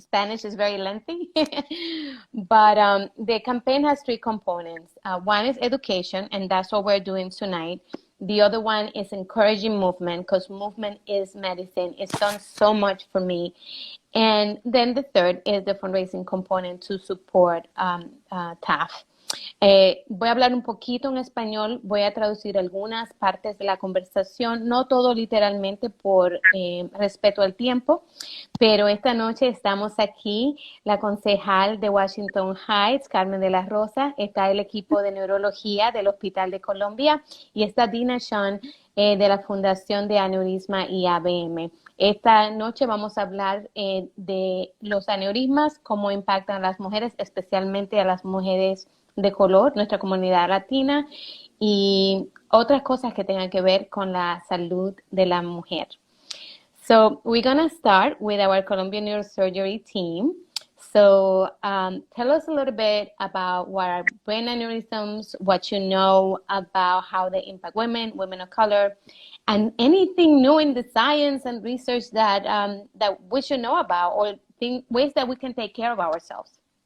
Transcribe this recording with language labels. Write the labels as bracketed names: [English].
[English] Spanish is very lengthy. But the campaign has three components. One is education, and that's what we're doing tonight. The other one is encouraging movement, because movement is medicine. It's done so much for me. And then the third is the fundraising component to support TAAF. [Spanish] Voy a hablar un poquito en español, voy a traducir algunas partes de la conversación, no todo literalmente por respeto al tiempo, pero esta noche estamos aquí, la concejal de Washington Heights, Carmen de la Rosa, está el equipo de neurología del Hospital de Columbia y está Dina Chon de la Fundación de Aneurisma y ABM. Esta noche vamos a hablar de los aneurismas, cómo impactan a las mujeres, especialmente a las mujeres de color, nuestra comunidad latina, y otras cosas que tengan que ver con la salud de la mujer. [English] So we're going to start with our Columbia Neurosurgery team. So tell us a little bit about what are brain aneurysms, what you know about how they impact women, women of color, and anything new in the science and research that, that we should know about, or ways that we can take care of ourselves.